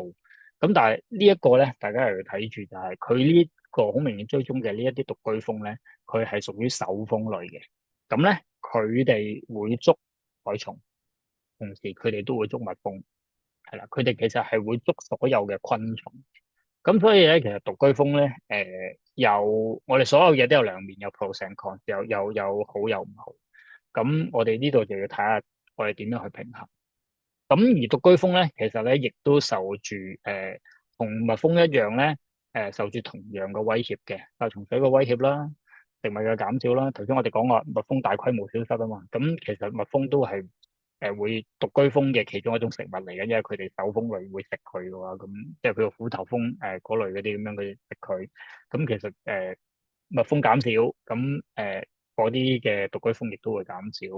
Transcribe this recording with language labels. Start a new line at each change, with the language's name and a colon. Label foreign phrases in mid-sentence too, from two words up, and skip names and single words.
Cantonese: 咁但係呢一個咧，大家係要睇住就係佢呢個好明顯追蹤嘅呢一啲獨居蜂咧，佢係屬於手蜂類嘅。咁咧佢哋會捉害蟲，同時佢哋都會捉蜜蜂，係啦，佢哋其實係會捉所有嘅昆蟲。咁所以咧，其實獨居蜂咧，有我哋所有嘢都有兩面，有
English: pros and cons，
Cantonese: 有好有唔好。咁我哋呢度就要睇下我哋點樣去平衡。咁而獨居蜂咧，其實咧亦都受住同蜜蜂一樣咧，受住同樣嘅威脅嘅，就蟲水嘅威脅啦，食物嘅減少啦。頭先我哋講話蜜蜂大規模消失啊嘛，咁其實蜜蜂都係會獨居蜂嘅其中一種食物嚟嘅，因為佢哋手蜂類會食佢嘅話，咁即係譬如虎頭蜂嗰類嗰啲咁樣佢食佢，咁其實蜜蜂減少，咁嗰啲嘅獨居蜂亦都會減少。